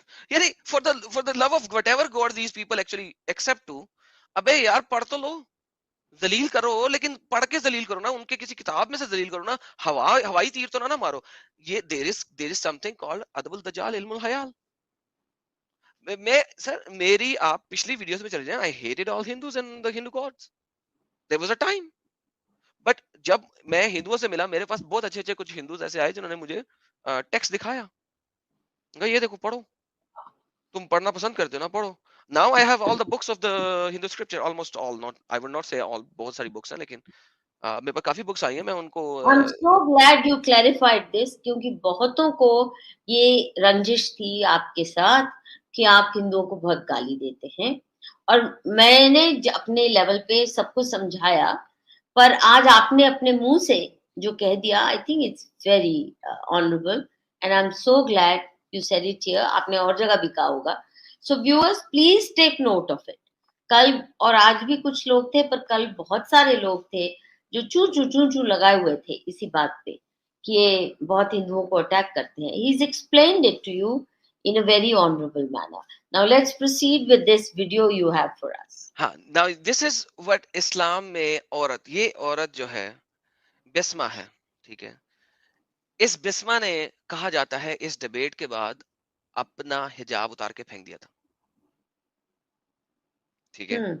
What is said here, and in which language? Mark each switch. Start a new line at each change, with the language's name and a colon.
Urdu: یعنی
English: For the love of whatever God these people actually accept to.
Urdu: ابے یار پڑھ تو لو، ذلیل کرو لیکن پڑھ کے ذلیل کرو نا، ان کے کسی کتاب میں سے ذلیل کرو نا. ہوائی تیر تو نہ مارو. یہ
English: there is something called
Urdu: ادب الدجال، علم الحیال. میں سر میری آپ پچھلی ویڈیوز میں چلے جائیں.
English: I hated all Hindus and the Hindu gods. There was a time.
Urdu: But جب میں ہندوؤں سے ملا میرے پاس بہت اچھے کچھ ہندوز ایسے آئے جنہوں نے مجھے ٹیکسٹ دکھایا، یہ دیکھو پڑھو، تم پڑھنا پسند کرتے ہو نا، پڑھو.
English: Now I have all the books of the Hindu scripture, almost all, not I would not say all,
Urdu: بہت ساری بکس ہیں لیکن میرے پاس کافی بکس آئی ہیں. میں ان کو
English: I'm so glad you clarified this
Urdu: کیونکہ بہتوں کو یہ رنجش تھی آپ کے ساتھ کہ آپ ہندوؤں کو بہت گالی دیتے ہیں، اور میں نے اپنے لیول پہ سب کو سمجھایا، پر آج آپ نے اپنے منہ سے جو کہہ دیا
English: I think it's very honorable and I'm so glad you said it here.
Urdu: آپ نے اور جگہ بھی کہا ہوگا.
English: So viewers please take note of it.
Urdu: کل اور آج بھی کچھ لوگ تھے، پر کل بہت سارے لوگ تھے جو چو لگائے ہوئے تھے اسی بات پہ کہ یہ بہت ہندوؤں کو اٹیک کرتے ہیں.
English: He's explained it to you in a very honorable manner. Now let's proceed with this video you have for us.
Urdu: ہاں
English: now this is what
Urdu: اسلام میں عورت، یہ عورت جو ہے بسمہ ہے، ٹھیک ہے. اس بسمہ نے کہا جاتا ہے اس ڈیبیٹ کے بعد اپنا حجاب اتار کے پھینک دیا تھا، ٹھیک ہے.